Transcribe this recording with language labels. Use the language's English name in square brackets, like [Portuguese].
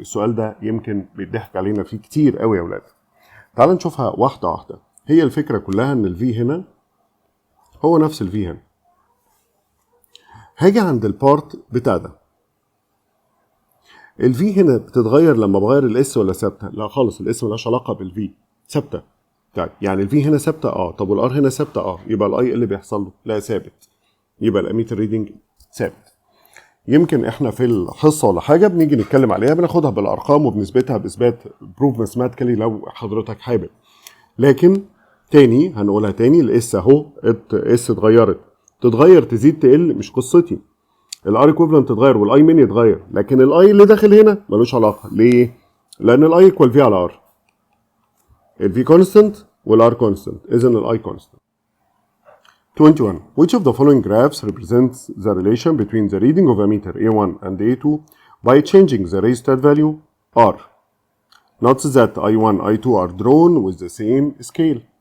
[Arabic] السؤال ده يمكن بيضحك علينا فيه كتير قوي يا ولاد. تعال نشوفها واحده واحده. هي الفكره كلها ان الفي هنا هو نفس الفي هنا. هاجي عند البارت بتاع ده. الفي هنا بتتغير لما بغير الاس ولا ثابته؟ لا خالص، الاس ملهاش علاقه بالفي، ثابته. طيب يعني الفي هنا ثابته طب والار هنا ثابته يبقى الاي اللي بيحصل له؟ لا ثابت. يبقى الاميتر ريدنج ثابت. يمكن احنا في الحصه ولا حاجه بنيجي نتكلم عليها، بناخدها بالارقام وبنثبتها باثبات بروف ماثماتيكالي لو حضرتك حابب. لكن تاني هنقولها تاني، الاس اهو اس اتغيرت، تتغير تزيد تقل مش قصتي. الار ايكويفالنت تتغير والاي مين يتغير، لكن الاي اللي داخل هنا ملوش علاقه. ليه؟ لان الاي ايكوال في على ار. الفي كونستنت والار كونستنت، اذا الاي كونستنت. [English] 21. Which of the following graphs represents the relation between the reading of ammeter A1 and A2 by changing the resistor value R? Note that I1 I2 are drawn with the same scale.